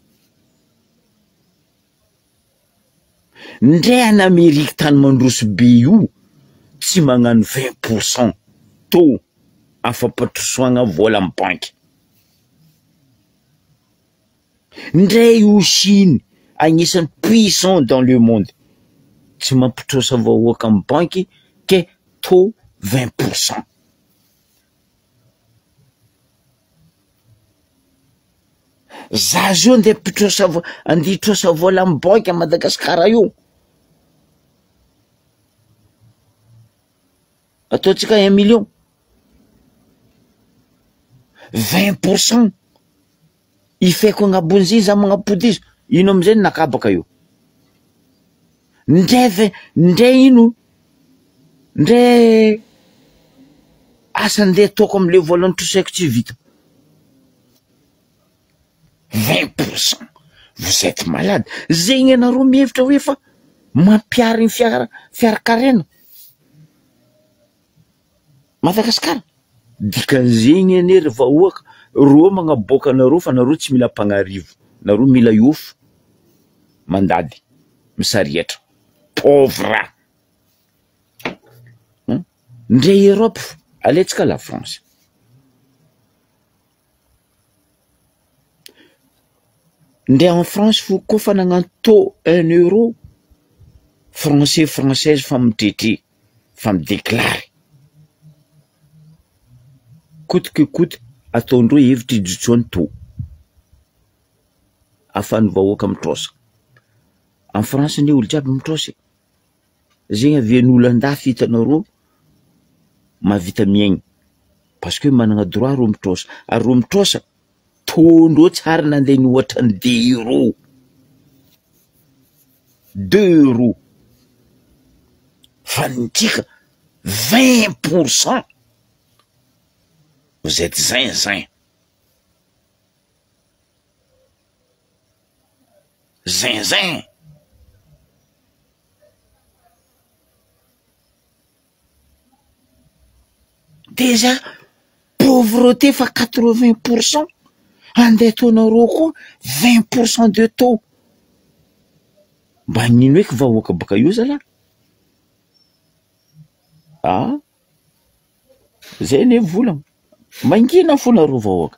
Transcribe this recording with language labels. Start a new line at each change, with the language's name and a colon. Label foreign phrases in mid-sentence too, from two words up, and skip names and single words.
Malagasy: Ndray any Amerika tany mandroso be io tsy magnano 20% taux afapatrosoagna vola amy banky. Ndray io Chine agnisan'ny
French: puissant dans le monde
Malagasy: tsy mampitrosa vahoaka amy banky ke taux 20%. Za zio andeha anditrosa vola amy banky a Madagasikara io. Ataotsika 1 million. 20% ifeko agnabon'izy za magnapody izy. Ino amizay nakabaka io? Ndray ino? Ndray asa andeha ataoko amle vola nitrosaiko tsy vita. 20%.
French: Vous êtes malade.
Malagasy: Zegny anareo mihevitra hoe fa mampiary ny fiarakarena Madagasikara. Dikan'zegny ane ry vahoaka roa magnaboaka anareo fa anareo tsy mila mpagnarivo, nareo mila iofo mandady misarietra pauvre. Ndray Europe aletsika la France. Ndray
French: en France
Malagasy: fo koa fa nagnano taux
French: 1 euro français française
Malagasy: fa mitretre fa midéclare
French: coûte que coûte
Malagasy: ataondreo hevitra ijotsoany taux afan'ny vahoaka mitrosa.
French: En France
Malagasy: ne olo jiaby mitrosa. Zegny avian'olo andafy hitanareo mahavita miaigny
French: parce que
Malagasy: managna droit ro mitrosa. Ary ro mitrosa taux-ndreo tsara nandeha ny ohatra ny 2 euros. 2 euros. Fa nitsika 20%.
French: Vous êtes zinzin. Zinzin.
Malagasy: Déjà pauvreté fa 80%, andeha ataonareo koa 20%
French: de taux.
Malagasy: Mba nino eky vahoaka baka io zala? Zay ne volagna. Mangina fonareo vahoaka.